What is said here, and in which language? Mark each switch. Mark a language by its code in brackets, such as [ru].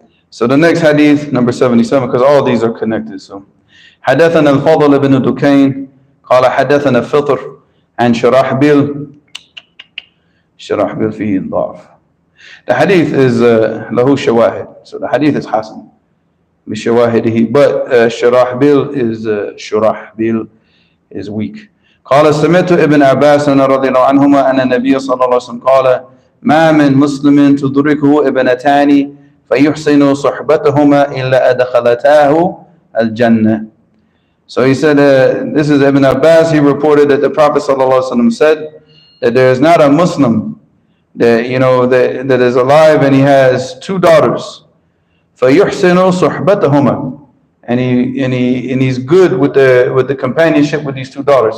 [en] So the next hadith, number 77, because all these are connected. So, [ar] حدثنا الفضل بن دكين قال حدثنا الفطر عن شراحبيل فيه ضعف. [en] The hadith is [ar] له شواهد. [en] So the hadith is [ar] حسن بشواهده, [en] but شراحبيل is weak. [ar] قال سمعت ابن عباس رضي الله عنهما أن النبي صلى الله عليه وسلم قال ما من مسلم تدركه ابنتان فيحسن صحبتهما إلا أدخلتاه الجنة. [en] So he said, this is Ibn Abbas. He reported that the Prophet ﷺ said that there is not a Muslim that that is alive and he has 2 daughters. [ar] فَيُحْسِنُ صُحْبَتَهُمَا, [en] and he's good with the companionship with these 2 daughters.